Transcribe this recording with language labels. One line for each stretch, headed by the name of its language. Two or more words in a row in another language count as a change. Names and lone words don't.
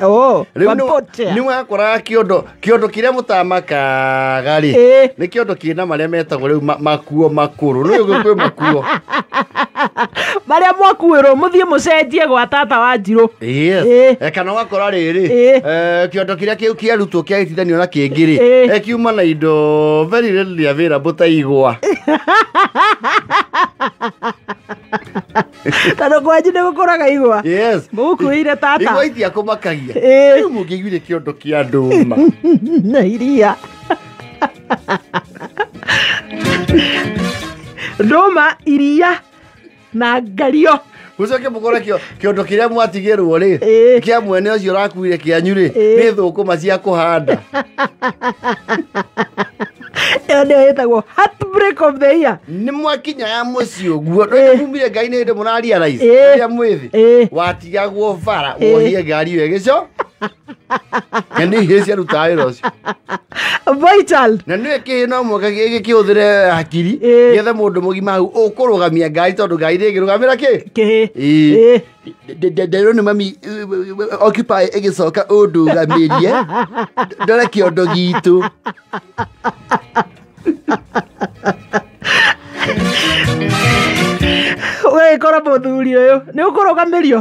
Kikuyu: Rĩu nĩ wakoraga kĩondo kĩrĩa mũtamakaga rĩ nĩ kĩondo kĩna marĩa metagwo rĩu makuo makũrũ. Nĩ ũgĩkwĩ makuo marĩa mwakuĩrwo mũthiĩ mũcenjie gwa Tata Wanjirũ. Kana ũgakora rĩrĩ kĩondo kĩrĩa kĩu kĩarutwo kĩagĩtithanio na kĩngĩ rĩ kiuma na indo
English: very readily available
Kikuyu: ta igwa. Tondũ kwanyu nĩ gũkũraga igwa. Mũgũkuĩire Tata. Igwa itiakũmakagia. Rĩu mũngĩiguire kĩondo kĩa ndũma na iria. Ndũma, iria na ngario. Mũcoke mũkore kĩondo kĩrĩa mwatigĩrwo rĩ kĩa mwene ũcio ũrakuire kĩanyu rĩ nĩ thũkũma cia kũhanda. Ĩyo nĩyo ĩtagwo
English: heartbreak of the year.
Kikuyu: Nĩ mwakinyaga mũciĩ ũguo mumire ngari-inĩ hĩndĩ mũrarealize rĩrĩa mwĩthĩ watigagwo bara wohie ngari ĩyo ĩgĩco na nĩ ihĩĩ ciarutaga wĩra ũcio.
English: Boy child.
Kikuyu: Na nĩ kĩhĩ no mũhaka gĩkĩhũthĩre hakiri getha mũndũ mũgima hau ũkũrũgamia ngari tondũ ngari ndĩngĩrũgamĩra kĩhĩ. Nderwo nĩ mami occupy ĩgĩcoka ũndũgamĩrie ndore kĩondo gitũ. Wĩkora mũthuri ũyũ nĩ ũkũrũgamĩrio.